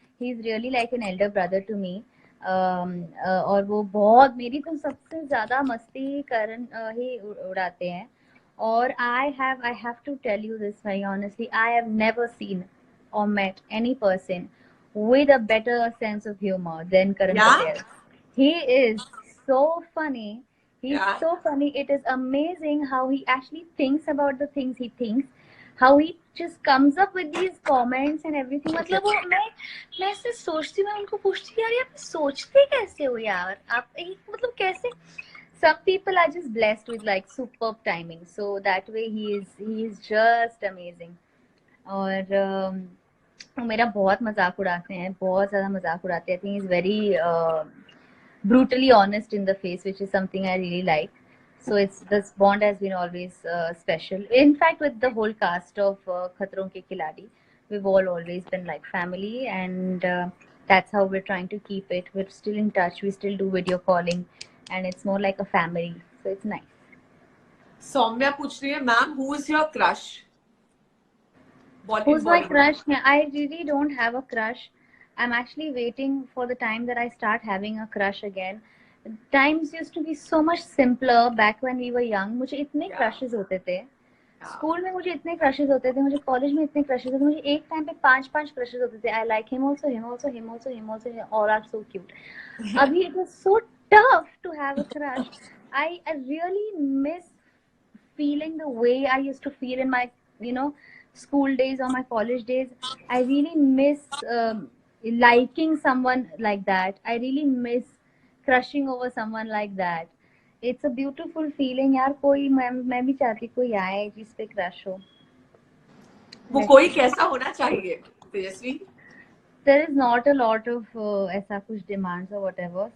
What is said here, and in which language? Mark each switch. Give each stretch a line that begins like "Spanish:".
English: He is really like an elder brother to me.
Hindi: और वो बहुत, मेरी तो सबसे ज्यादा मस्ती करण ही उड़ाते हैं।
English: और I have to tell you this very honestly, I have never seen or met any person with a better sense of humor than Karan या Patel. He is so funny. He's या so funny. It is amazing how he actually thinks about the things he thinks, how he just comes up with these comments and everything.
Hindi: मतलब वो मैं ऐसे सोचती हूँ, मैं उनको पूछती हूँ यार ये आप सोचते कैसे हो यार, आप एक मतलब कैसे।
English: Some people are just blessed with like superb timing, so that way he is just amazing.
Hindi: और वो मेरा बहुत मजाक उड़ाते हैं, बहुत ज्यादा मजाक उड़ाते हैं।
English: I think is very brutally honest in the face, which is something I really like. So it's this bond has been always special. In fact, with the whole cast of Khatron Ke Khiladi, we've all always been like family, and that's how we're trying to keep it. We're still in touch. We still do video calling, and it's more like a family. So it's nice. Saumya
Hindi: पूछ रही है
English: Ma'am who is your crush in Who's my Bollywood? crush? Yeah, I really don't have a crush. I'm actually waiting for the time that I start having a crush again. Times used to be so much simpler back when we were young.
Hindi: मुझे इतने या crushes होते थे। School में मुझे इतने crushes होते थे, मुझे कॉलेज में इतने crushes होते थे, मुझे एक टाइम पे 5 crushes होते थे।
English: I like him also, him also, him also, him also, all are so cute. अभी it is so tough to have a crush. I really miss feeling the way I used to feel in my, you know, school days or my college days. I really miss liking someone like that. I really miss crushing over someone like that. It's a beautiful feeling यार।
Hindi: कोई मैं भी चाहती कोई आए जिस पे crush हो। वो कोई कैसा होना चाहिए तेजस्वी?
English: There is not a lot of
Hindi: ऐसा कुछ
English: demands or whatever.